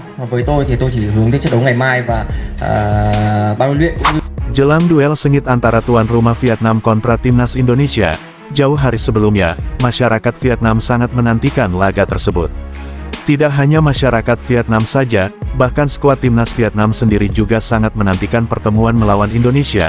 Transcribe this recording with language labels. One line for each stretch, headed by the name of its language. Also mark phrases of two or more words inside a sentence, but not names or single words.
Vietnamese: Với tôi thì tôi chỉ hướng đến trận đấu ngày mai và ban huấn luyện cũng như.
Indonesian: Jelang duel sengit antara tuan rumah Vietnam kontra Timnas Indonesia, jauh hari sebelumnya, masyarakat Vietnam sangat menantikan laga tersebut. Tidak hanya masyarakat Vietnam saja, bahkan skuad Timnas Vietnam sendiri juga sangat menantikan pertemuan melawan Indonesia.